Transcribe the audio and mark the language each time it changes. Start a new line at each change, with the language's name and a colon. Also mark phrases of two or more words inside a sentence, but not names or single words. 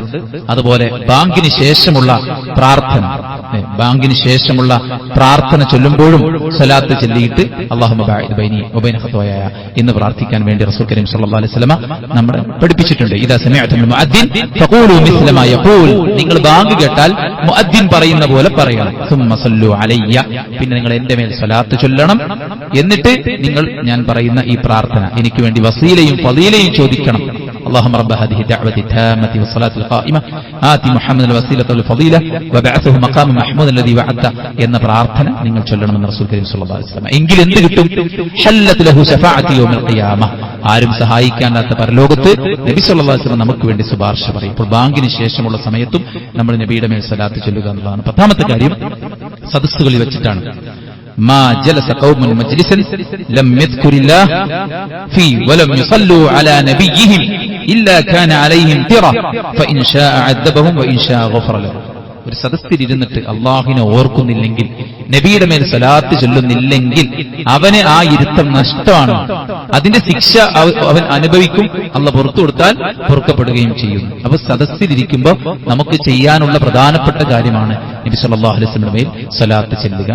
Malayalam: അതുപോലെ ബാങ്കിന് ശേഷമുള്ള പ്രാർത്ഥന ചൊല്ലുമ്പോഴും സ്വലാത്ത് ചൊല്ലിയിട്ട്
Arabic: اللهم باعد بيني وبين خطاياي
Malayalam: എന്ന് പ്രാർത്ഥിക്കാൻ വേണ്ടി റസൂൽ കരീം
Arabic: صلى الله عليه وسلم
Malayalam: നമ്മളെ പഠിപ്പിച്ചിട്ടുണ്ട്.
Arabic: إذا سمعتم المؤذن فقولوا مثل ما يقول,
Malayalam: നിങ്ങൾ ബാങ്ക് കേട്ടാൽ മുഅദ്ദിൻ പറയുന്ന പോലെ പറയണം.
Arabic: ثم صلوا علي,
Malayalam: പിന്നെ നിങ്ങൾ എന്റെ മേൽ സ്വലാത്ത് ചൊല്ലണം. എന്നിട്ട് നിങ്ങൾ ഞാൻ പറയുന്ന ഈ പ്രാർത്ഥന, എനിക്ക് വേണ്ടി വസീലയും ഫളീലയും ചോദിക്കണം.
Arabic: اللهم رب هذه الدعوة التامة والصلاة القائمة آت محمد الوسيلة والفضيلة وبعثه مقام محمود الذي وعدته
Malayalam: എന്ന പ്രാർത്ഥന നിങ്ങൾ ചൊല്ലണമെന്ന് റസൂൽ കരീം
Arabic: صلى الله عليه وسلم.
Malayalam: എങ്കിൽ എന്ത് കിട്ടും?
Arabic: حلت له شفاعتي يوم القيامة,
Malayalam: ആരും സഹായിക്കാനാത്ത പരലോകത്ത് നബി
Arabic: صلى الله عليه وسلم
Malayalam: നമുക്ക് വേണ്ടി ശുപാർശ പറയും. ഇപ്പോൾ ബാങ്കിന് ശേഷമുള്ള സമയത്തും നമ്മൾ നബിയുടെ മേൽ സ്വലാത്ത് ചൊല്ലുക എന്നതാണ്. പത്താമത്തെ കാര്യം സദസ്സുകളിൽ വെച്ചിട്ടാണ്.
Arabic: ما جلس قوم مجلسا لم يذكر الله فيه ولم يصلوا على نبيهم إلا كان عليهم ترة فإن شاء عذبهم وإن شاء غفر لهم.
Malayalam: ഒരു സദസ്സിലിരുന്നിട്ട് അള്ളാഹിനെ ഓർക്കുന്നില്ലെങ്കിൽ, നബിയുടെ മേൽ സ്വലാത്ത് ചൊല്ലുന്നില്ലെങ്കിൽ അവന് ആ ഇരുത്തം നഷ്ടമാണ്. അതിന്റെ ശിക്ഷ അവൻ അനുഭവിക്കും. അള്ളാഹ് പുറത്തു കൊടുത്താൽ പൊറുക്കപ്പെടുകയും ചെയ്യുന്നു. അപ്പൊ സദസ്സിലിരിക്കുമ്പോൾ നമുക്ക് ചെയ്യാനുള്ള പ്രധാനപ്പെട്ട കാര്യമാണ് നബി
Arabic: صلى الله عليه وسلم
Malayalam: മേൽ സ്വലാത്ത് ചെല്ലുക.